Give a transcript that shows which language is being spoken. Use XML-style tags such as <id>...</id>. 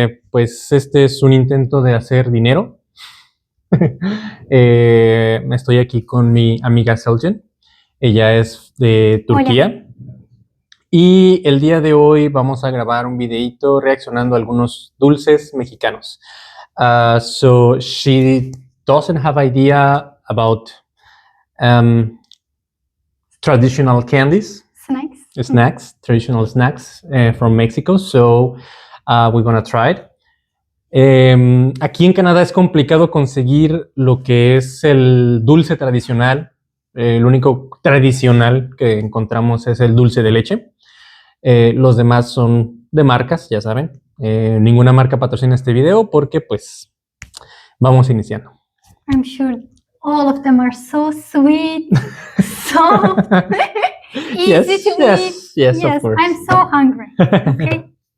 <es>Pues este es un intento de hacer dinero. Estoy aquí con mi amiga Selcan. Ella es de Turquía. Hola. Y el día de hoy vamos a grabar un videito reaccionando a algunos dulces mexicanos.</es> <en>So she doesn't have idea about traditional candies, traditional snacks from Mexico. So we're gonna try it.</en> <es>Aquí en Canadá es complicado conseguir lo que es el dulce tradicional. El único tradicional que encontramos es el dulce de leche. Los demás son de marcas, ya saben. Ninguna marca patrocina este video porque pues vamos iniciando.</es> <en>I'm sure all of them are so sweet, so easy to eat. Yes, of course. I'm so hungry. Okay.</en>